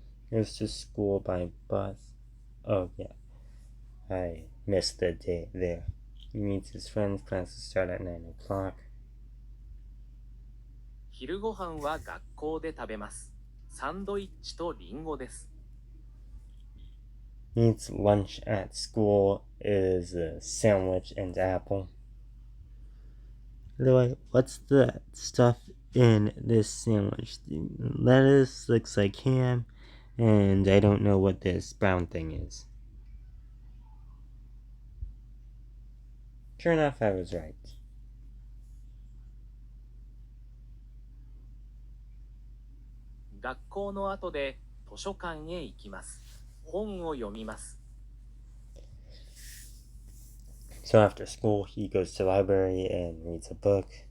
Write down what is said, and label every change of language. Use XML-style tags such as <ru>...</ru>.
<en>Goes to school by bus. Oh yeah, I missed the day there. He meets his friends. Classes start at 9 o'clock.</en> <ja>昼ごはんは学校で食べます。サンドイッチとリンゴです。</ja> <en>Eats lunch at school is a sandwich and apple. By the way, what's the stuff in this sandwich? Lettuce looks like ham, and I don't know what this brown thing is. Sure enough, I was right.</en> <ja>学校の後で図書館へ行きます。本を読みます。</ja> <en>So after school, he goes to the library and reads a book.</en>